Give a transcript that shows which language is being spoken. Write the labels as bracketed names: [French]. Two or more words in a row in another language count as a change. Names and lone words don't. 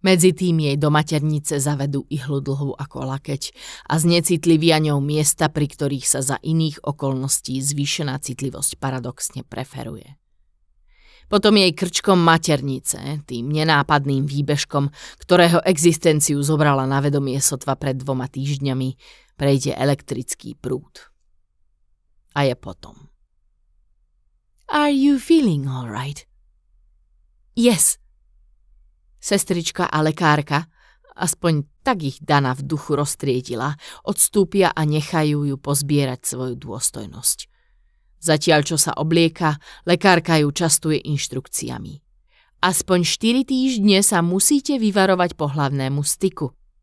[Slovak] Medzi tým jej do maternice zavedú ihlu dlhú ako lakeť a znecitlivia ňou miesta, pri ktorých sa za iných okolností zvýšená citlivosť paradoxne preferuje. Potom jej krčkom maternice, tým nenápadným výbežkom, ktorého existenciu zobrala na vedomie sotva pred 2 týždňami, prejde elektrický prúd. A je potom. [English] Are you feeling all right? Yes. [Slovak] Sestrička a lekárka, aspoň tak ich Dana v duchu roztriedila, odstúpia a nechajú ju pozbierať svoju dôstojnosť. Zatiaľ, čo sa oblieka, lekárka ju častuje inštrukciami. Aspoň 4 týždne sa musíte vyvarovať pohlavnému styku.